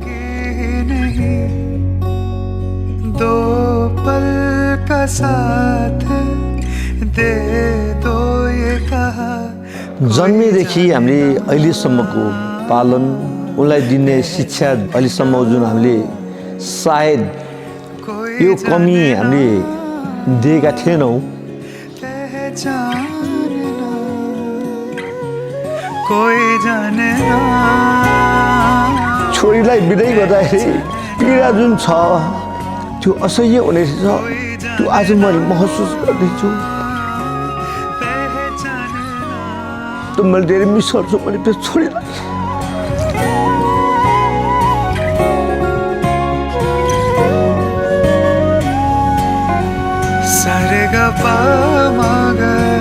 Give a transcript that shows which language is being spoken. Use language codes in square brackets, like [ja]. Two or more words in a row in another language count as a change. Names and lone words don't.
[hi] दो पल का साथ दे दो ये कहा [ne] जन्मेदेखि हामीले अहिलेसम्मको पालन उनलाई दिने शिक्षा अहिलेसम्म जुन हामीले सायद यो कमी हामीले दिएका थिएनौँ [hi] कोई जाने ना [ne] छोरीलाई बिदाई गर्दाखेरि पीडा जुन छ त्यो असह्य हुने रहेछ त्यो आज मैले महसुस गर्दैछु त्यो मैले धेरै मिस गर्छु मैले त्यो छोरीलाई सारेगापा मागा